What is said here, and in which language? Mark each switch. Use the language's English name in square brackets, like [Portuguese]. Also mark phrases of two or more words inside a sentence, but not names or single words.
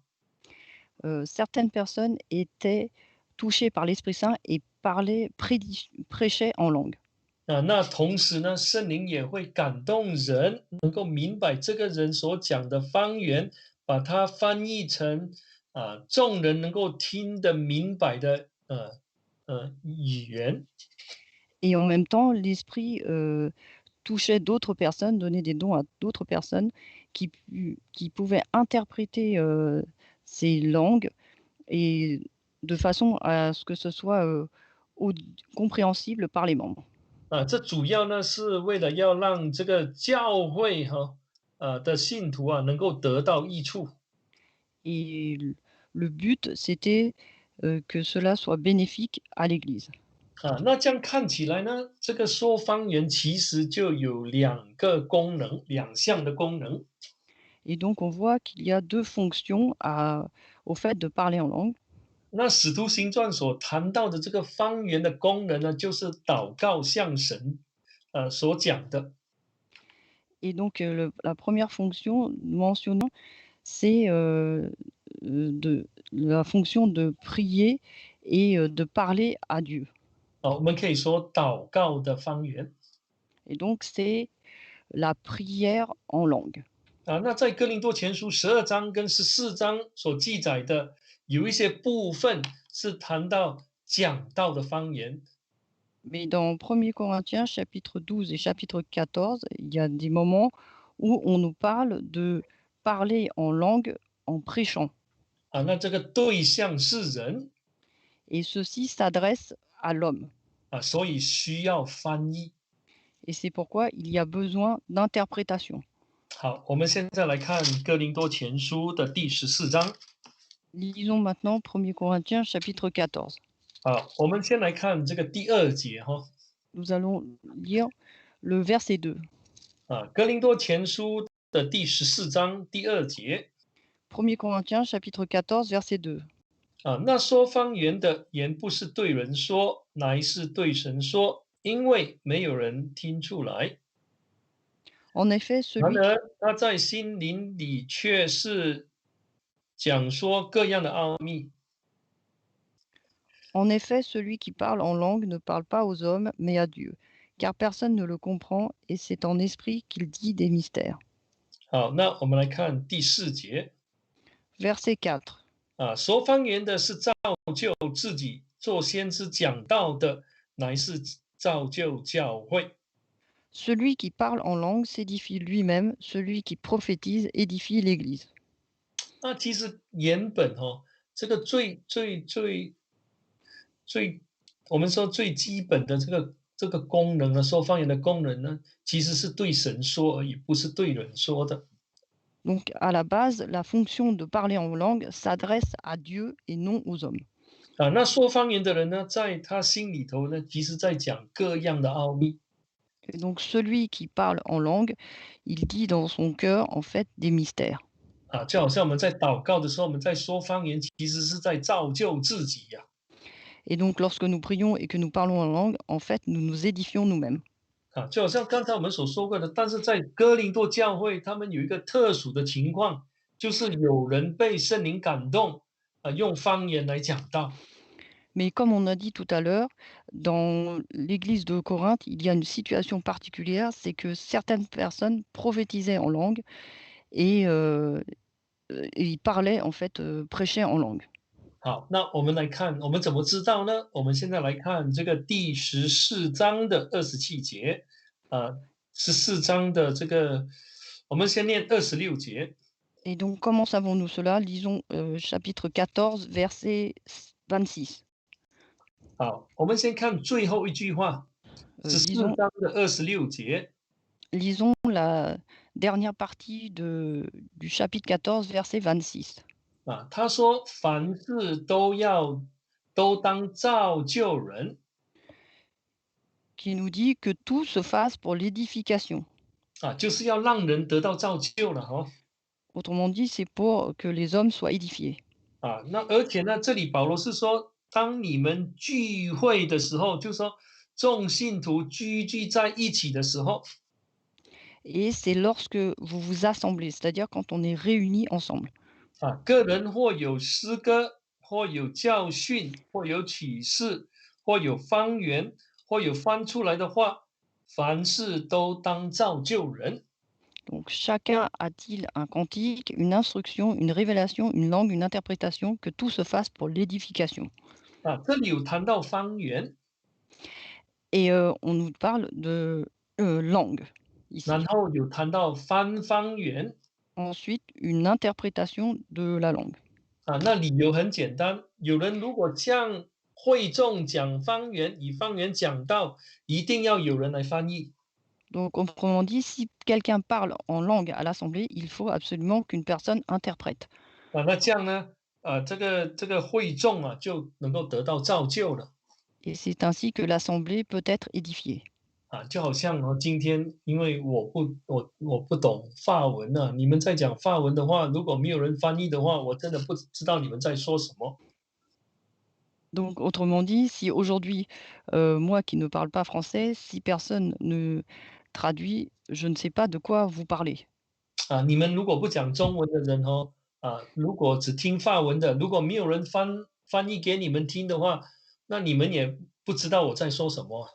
[French] Certaines personnes étaient touchées par l'Esprit Saint et prêchaient en langue. [Chinese] 那同时呢，圣灵也会感动人，能够明白这个人所讲的方言，把它翻译成众人能够听得明白的语言。 [French] Et en même temps, l'Esprit, touchait d'autres personnes, donnait des dons à d'autres personnes qui pouvaient interpréter, ces langues et de façon à ce que ce soit, aud compréhensible par les membres. [Chinese] 这主要呢是为了要让这个教会的信徒能够得到益处。 [French] Et le but, c'était, que cela soit bénéfique à l'Église. [Chinese] 那这样看起来呢，这个说方言其实就有两个功能，两项的功能。 [French] Et donc on voit qu'il y a 2 fonctions au fait de parler en langue. [Chinese] 那使徒行传所谈到的这个方言的功能呢，就是祷告向神所讲的。 [French] Et donc la première fonction mentionnant, c'est, de la fonction de prier et de parler à Dieu. [Chinese] 我们可以说祷告的方言。 [French] Et donc c'est la prière en langue. [Chinese] 那在哥林多前书12章跟14章所记载的，有一些部分是谈到讲道的方言。 [French] Mais dans 1 Corinthiens chapitre 12 et chapitre 14, il y a des moments où on nous parle de parler en langue en prêchant. [Chinese] 那这个对象是人。 [French] Et ceci s'adresse à l'homme. [Chinese] 所以需要翻译。 [French] Et c'est pourquoi il y a besoin d'interprétation. [Chinese] 好，我们现在来看哥林多前书的第14章。 [French] Lisons maintenant 1 Corinthiens chapitre 14. [Chinese] 我们先来看这个第2节 [French] Nous allons lire le verset 2. [Chinese] 哥林多前书的第14章第2节。 [French] 1 Corinthiens chapitre 14 verset 2. [Chinese] 那说方言的言不是对人说，乃是对神说，因为没有人听出来。 [French] En effet, [Chinese] 然 [French] celui [Chinese] 而他在心灵里却是讲说各样的奥秘。 [French] En effet, celui qui parle en langue ne parle pas aux hommes, mais à Dieu, car personne ne le comprend, et c'est en esprit qu'il dit des mystères. [Chinese] 好，那我们来看第4节。 [French] Verset 4. [Chinese] 说方言的是造就自己，做先知讲道的乃是造就教会。 [French] Celui qui parle en langue s'édifie lui-même, celui qui prophétise édifie l'Église. [Chinese] 其实原本这个最，我们说最基本的这个功能呢，说方言的功能呢，其实是对神说而已，不是对人说的。 [French] Donc, à la base, la fonction de parler en langue s'adresse à Dieu et non aux hommes. [Chinese] 那说方言的人呢，在他心里头呢，其实在讲各样的奥秘。 [French] Et donc, celui qui parle en langue, il dit dans son cœur, en fait, des mystères. [Chinese] 就好像我们在祷告的时候，我们在说方言，其实是在造就自己呀。 [French] Et donc, lorsque nous prions et que nous parlons en langue, en fait, nous nous édifions nous-mêmes. [Chinese] 就好像刚才我们所说过的，但是在哥林多教会，他们有一个特殊的情况，就是有人被圣灵感动，用方言来讲道。 [French] Mais comme on a dit tout à l'heure, dans l'église de Corinthe, il y a une situation particulière, c'est que certaines personnes prophétisaient en langue et et ils parlaient en fait, prêchaient en langue. [Chinese] 好，那我们来看，我们怎么知道呢？我们现在来看这个第14章的27节，14章的这个，我们先念26节。 [French] Et donc comment savons-nous cela? Lisons, chapitre 14, verset 26. [Chinese] 好，我们先看最后一句话，十四 [French] Lisons [Chinese] 章的26节。 [French] lisons la dernière partie du chapitre 14, verset 26, [Chinese] 他说凡事都当造就人。 [French] qui nous dit que tout se fasse pour l'édification. [Chinese] 就是要让人得到造就了哈。 [French] Autrement dit, c'est pour que les hommes soient édifiés. [Chinese] 那而且呢，这里保罗是说，当你们聚会的时候，就说众信徒聚在一起的时候， [French] Et c'est lorsque vous vous assemblez, c'est-à-dire quand on est réunis ensemble. [Chinese] 个人或有诗歌，或有教训，或有启示，或有方言，或有翻出来的话，凡事都当造就人。 [French] Donc chacun a-t-il un cantique, une instruction, une révélation, une langue, une interprétation, que tout se fasse pour l'édification. [Chinese] 这里有谈到方言， [French] Et on nous parle de langue [Chinese] 然 [French] ici. [Chinese] 后有谈到翻方言。 [French] Ensuite, une interprétation de la langue. [Chinese] 那理由很简单，有人如果向会众讲方言，以方言讲道，一定要有人来翻译。 [French] Donc autrement dit, si quelqu'un parle en langue à l'assemblée, il faut absolument qu'une personne interprète. [Chinese] 那这样呢，这个会众就能够得到造就了。 [French] Et c'est ainsi que l'assemblée peut être édifiée. [Chinese] 就好像今天因为我不懂法文你们在讲法文的话，如果没有人翻译的话，我真的不知道你们在说什么。 [French] Donc autrement dit, si aujourd'hui, moi qui ne parle pas français, si personne ne traduit, je ne sais pas de quoi vous parlez. [Chinese] 你们如果不讲中文的人如果只听法文的，如果没有人翻译给你们听的话，那你们也不知道我在说什么。